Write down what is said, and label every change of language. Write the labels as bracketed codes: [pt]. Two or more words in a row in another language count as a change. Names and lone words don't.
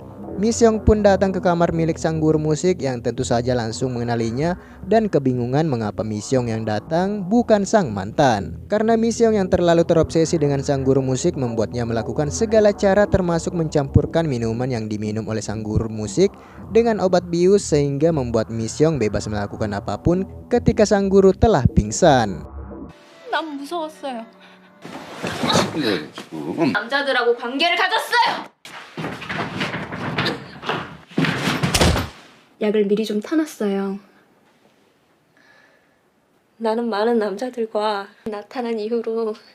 [id] Mi Seong pun datang ke kamar milik sang guru musik yang tentu saja langsung mengenalinya dan kebingungan mengapa Mi Seong yang datang bukan sang mantan. Karena Mi Seong yang terlalu terobsesi dengan sang guru musik membuatnya melakukan segala cara termasuk mencampurkan minuman yang diminum oleh sang guru musik dengan obat bius sehingga membuat Mi Seong bebas melakukan apapun ketika sang guru telah pingsan. [ko] 난 무서웠어요. 근데 지금 남자들하고 관계를 가졌어요. 약을 미리 좀 타놨어요. 나는 많은 남자들과 나타난 이후로